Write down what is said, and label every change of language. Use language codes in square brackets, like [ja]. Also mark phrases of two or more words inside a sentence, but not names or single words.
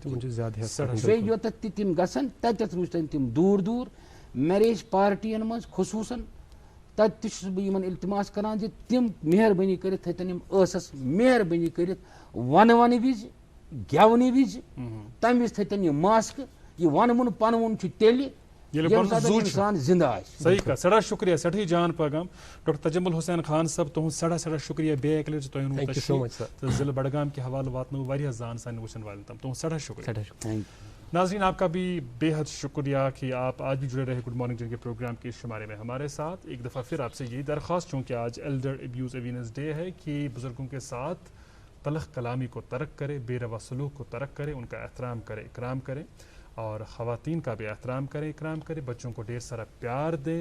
[ks] بیٚیہِ یوٚتتھ تہِ تِم گژھن تتٮ۪تھ وٕچھتن تِم دوٗر دوٗر. میریج پارٹین منٛز خصوٗصن تتہِ تہِ چھُس بہٕ یِمن التماس کران زِ تِم مہربٲنی کٔرِتھ تھٲیتن یِم ٲسس مہربٲنی کٔرِتھ ونہٕ وزِ گٮ۪ونہٕ وِزِ, تمہِ وِزِ تھٲیتن یِم ماسکہٕ. یہِ ونہٕ وُن پنہٕ وُن چھُ تیٚلہِ انسان [ur] زندہ ہے. صحیح کہا, [ks] سڑا شکریہ, سٹھی جان پیغام ڈاکٹر تجمل حسین خان صاحب تہد سڑا شکریہ بیٚیہِ اکہِ لٹہِ تۄہہِ اوٚنوُ تشریٖف تہٕ ضلع بڈگام کے حوالہٕ واتنو واریاہ زان سانہِ وٕچھن والٮ۪ن تام, تہد سڑا شکریہ. [ur] ناظرین آپ کا بھی بے حد شکریہ کہ آپ آج بھی جڑے رہے گڈ مارننگ جن کے پروگرام کے شمارے میں ہمارے ساتھ. ایک دفعہ پھر آپ سے یہی درخواست, چونکہ آج ایلڈر ابیوز اویئرنیس ڈے ہے, کہ بزرگوں کے ساتھ تلخ کلامی کو ترک کرے, بے روا سلوک کو ترک کرے, ان کا احترام کرے, اکرام کرے, اور خواتین کا بھی احترام کریں, اکرام کریں, بچوں کو ڈھیر سارا پیار دیں.